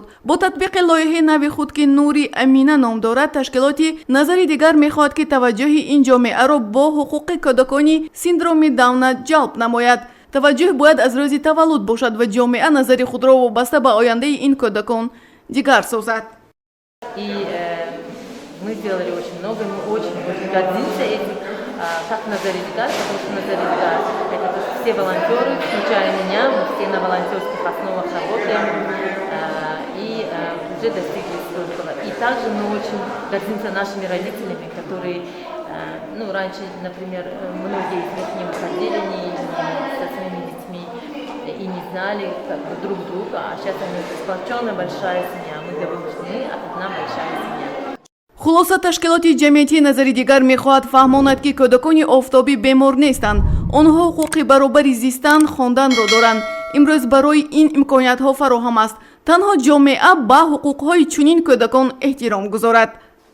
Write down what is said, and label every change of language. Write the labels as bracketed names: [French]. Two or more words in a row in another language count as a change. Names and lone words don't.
[Tajik] бо татбиқи лоиҳаи нави худ, ки Нури Амина ном дорад, ташкилоти назари дигар мехоҳад, ки таваҷҷӯҳи ин ҷомеаро бо ҳуқуқи кӯдакони синдроми Дауна ҷалб намояд. таваҷҷӯҳ бояд аз рӯзи таваллуд бошад ва ҷомеа назари худро вобаста ба ояндаи ин кӯдакон дигар созад. [Russian] Мы сделали очень много, мы очень гордимся этим, как Назари Дигар, потому что Назари Дигар — это все волонтеры, включая меня, мы все на волонтерских основах работаем и уже достигли столького. И также мы очень гордимся нашими родителями, которые, раньше, например, многие из них не выходили со своими детьми и и не знали как бы друг друга, а сейчас они сплоченная большая семья, мы дружны, от одна большая семья. [Tajik] хулоса ташкилоти ҷамъиятии назари дигар мехоҳад фаҳмонад ки кӯдакони офтобӣ бемор нестанд, онҳо ҳуқуқи баробари зистан хонданро доранд. имрӯз барои ин имкониятҳо фароҳам аст, танҳо ҷомеа ба ҳуқуқҳои чунин кӯдакон эҳтиром гузорад.